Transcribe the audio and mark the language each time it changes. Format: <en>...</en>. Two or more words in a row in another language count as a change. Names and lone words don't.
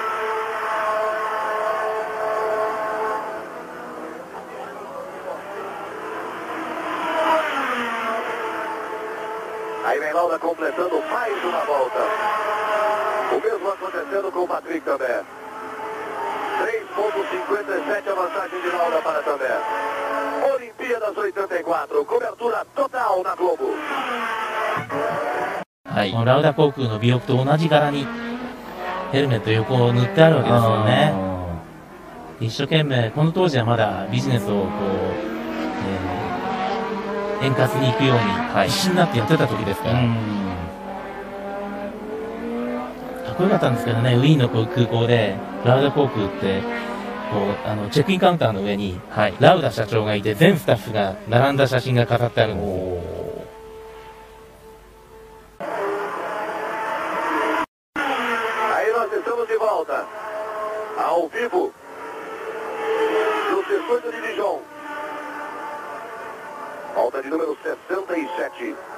<pt>Aí vem Lauda completando mais uma volta. O mesmo acontecendo com o Patrick Tambert. 3,57 a vantagem de Lauda para Tambert. Olimpíadas 84, cobertura total na Globo.</pt> <ja>はいこのラウダ航空の尾翼と同じ柄にヘルメット横を塗ってあるわけですよね。一生懸命、この当時はまだビジネスをこう、円滑に行くように必死になってやってた時ですから、かっこよかったんですけどね、ウィーンの空港でラウダ航空ってこうチェックインカウンターの上に、はい、ラウダ社長がいて全スタッフが並んだ写真が飾ってあるんですよ。</ja> <pt>Ao vivo, no circuito de Dijon. Volta de número 67.</pt>